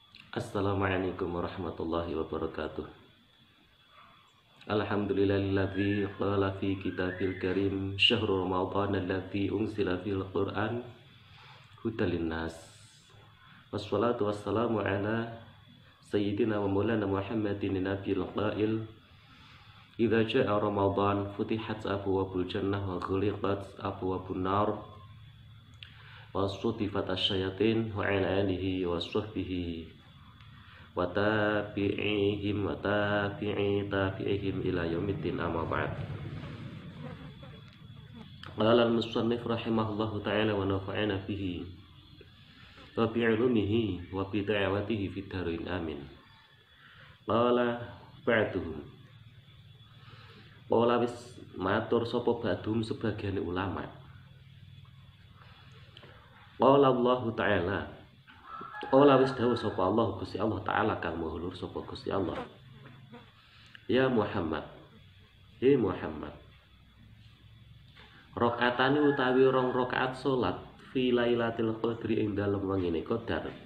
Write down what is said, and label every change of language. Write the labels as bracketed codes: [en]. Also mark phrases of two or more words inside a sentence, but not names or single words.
[ar] السلام عليكم ورحمة الله وبركاته. الحمد لله الذي قال في الكتاب الكريم شهر رمضان الذي أنزل في القرآن هدى للناس. والصلاة والسلام على سيدنا ومولانا محمد النبي القائل إذا جاء رمضان فتحت أبواب الجنة وغلقت أبواب النار وصفدت الشياطين وعلى آله وصحبه وتابعيهم وتابعيهم إلى يوم الدين، أما بعد. قال المصنف رحمه الله تعالى ونفعنا به وبعلومه وبدعوته في الدارين آمين. قال بعضهم، قال [jv] wis matur sapa ba'dhum sebagian ulama. [ar] قال الله تعالى، قال [jv] wis dawuh sapa Allah Gusti Allah taala kang maha luhur sapa Gusti Allah. [ar] يا محمد, [jv] he Muhammad, rakaatane utawi rong rakaat salat [ar] في ليلة القدر [jv] ing dalem wengine qadar